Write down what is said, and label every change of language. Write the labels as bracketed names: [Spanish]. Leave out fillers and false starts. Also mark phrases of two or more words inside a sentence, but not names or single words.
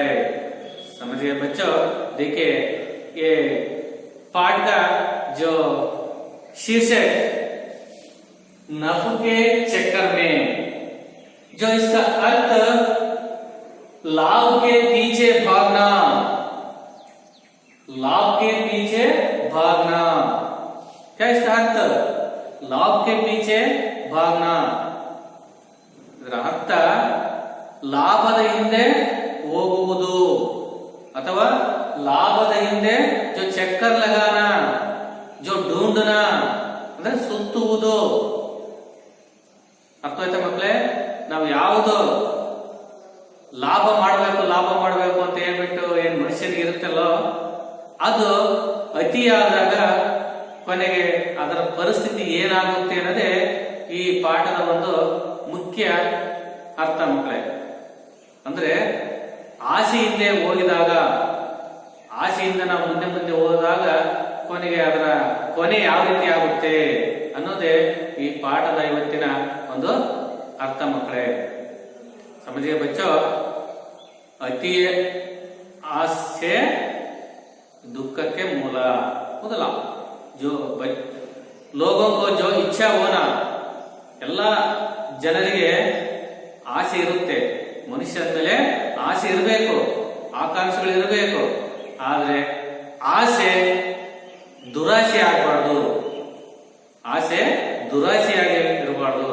[Hindi] समझिए बच्चों, देखिए ये पाठ का जो शीर्षक नफ के चक्कर में, जो इसका अर्थ लाभ के पीछे भागना, लाभ के पीछे भागना. क्या इसका अर्थ? लाभ के पीछे भागना. [Kannada] ಇದರ ಅರ್ಥ ಲಾಭದ ಹಿಂದೆ ಹೋಗುವುದು ಅಥವಾ ಲಾಭದ ಹಿಂದೆ [Hindi] जो चक्कर लगाना, जो ढूंढना [Kannada] ಅಂದ್ರೆ ಸುತ್ತುವುದು. ಅರ್ಥ ಆಯ್ತಾ ಮಕ್ಕಳೇ? ನಾವು ಯಾವುದು ಲಾಭ ಮಾಡಬೇಕು ಅಂತ ಹೇಳ್ಬಿಟ್ಟು ಏನ್ ಮನುಷ್ಯನಿಗೆ ಇರುತ್ತಲ್ಲೋ, ಅದು ಅತಿಯಾದಾಗ ಕೊನೆಗೆ ಅದರ ಪರಿಸ್ಥಿತಿ ಏನಾಗುತ್ತೆ ಅನ್ನೋದೇ ಈ ಪಾಠದ ಒಂದು ಮುಖ್ಯ ಅರ್ಥ ಮಕ್ಕಳೇ. ಅಂದ್ರೆ ಆಸೆಯಿಂದ ಹೋಗಿದಾಗ, ಆಸೆಯಿಂದ ನಾವು ಮುಂದೆ ಹೋದಾಗ ಕೊನೆಗೆ ಅದರ ಕೊನೆ ಯಾವ ರೀತಿ ಆಗುತ್ತೆ ಅನ್ನೋದೇ ಈ ಪಾಠದ ಇವತ್ತಿನ ಒಂದು ಅರ್ಥ ಮಕ್ಕಳೇ. [Hindi] समझिए बच्चों, अति आशे दुख के मूल. ಮೊದಲ जो लोगों को जो इच्छा होना, [Kannada] ಎಲ್ಲ ಜನರಿಗೆ ಆಸೆ ಇರುತ್ತೆ. ಮನುಷ್ಯನ ಮೇಲೆ ಆಸೆ ಇರಬೇಕು, ಆಕಾಂಕ್ಷೆಗಳು ಇರಬೇಕು. ಆದ್ರೆ ಆಸೆ ದುರಾಸೆ ಆಗಬಾರ್ದು, ಆಸೆ ದುರಾಸೆಯಾಗಿ ಇರಬಾರ್ದು.